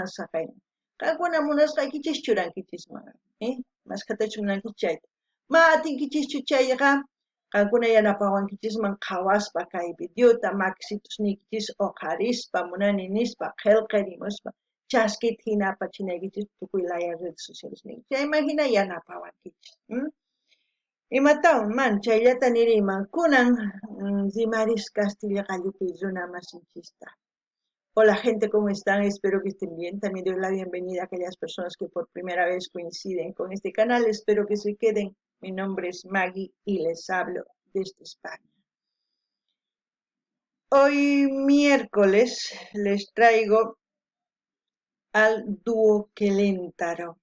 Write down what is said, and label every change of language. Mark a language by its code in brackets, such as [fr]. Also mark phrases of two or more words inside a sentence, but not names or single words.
[qu] saqayman qankuna munasqaykichis churankichisman maskhatachu munankichis chayta ma atinkichischu chayqa qankuna yanapawankichisman qhawaspa kay videota maksitus niykichis uqarispa munani nispa qillqirimuspa chaskita hina apachinaykichis tukuy laya [es] redes sociales [qu] niyki chayman hina yanapawankichis imatawan mana chayllata niriyman kunan rimaris Castilla qallupi runa masinchista. [es] Hola gente, ¿cómo están? Espero que estén bien. También doy la bienvenida a aquellas personas que por primera vez coinciden con este canal. Espero que se queden. Mi nombre es Maggie y les hablo desde España. Hoy miércoles les traigo al dúo Queléntaro.